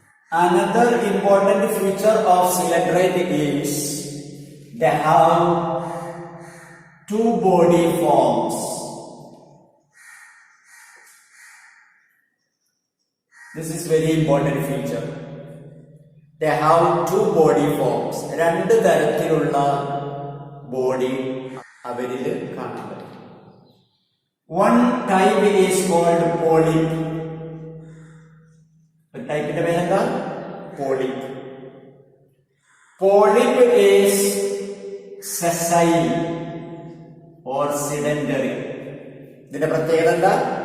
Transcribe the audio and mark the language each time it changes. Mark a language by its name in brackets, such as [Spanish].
[English] Another important feature of coelenterate is they have two body forms. This is very important feature. They have two body forms. [Malayalam] രണ്ട് തരത്തിലുള്ള body അവരിൽ കാണാൻ പറ്റും. [English] One type is called polyp. [Malayalam] ടൈപ്പിന്റെ പേരെന്താ? [English] Polyp. Polyp is sessile or sedentary. [Malayalam] ഇതിന്റെ പ്രത്യേകത എന്താ?